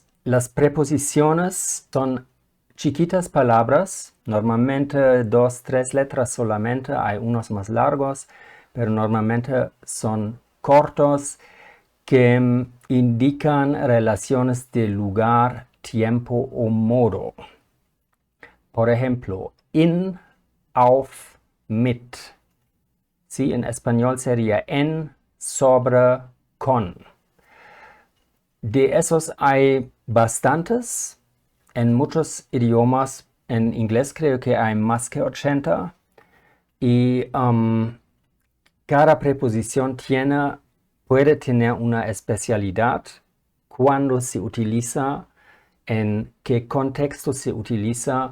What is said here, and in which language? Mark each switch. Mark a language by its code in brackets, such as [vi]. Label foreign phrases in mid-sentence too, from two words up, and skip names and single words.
[es] Las preposiciones son chiquitas palabras, normalmente 2, 3 letras solamente, hay unos más largos, pero normalmente son cortos que indican relaciones de lugar, tiempo o modo. Por ejemplo, [de] in, auf, mit. [es] ¿Sí? En español sería en, sobre, con. De esos hay bastantes. En muchos idiomas, en inglés creo que hay más que 80. Y cada preposición puede tener una especialidad, cuándo se utiliza, en qué contexto se utiliza.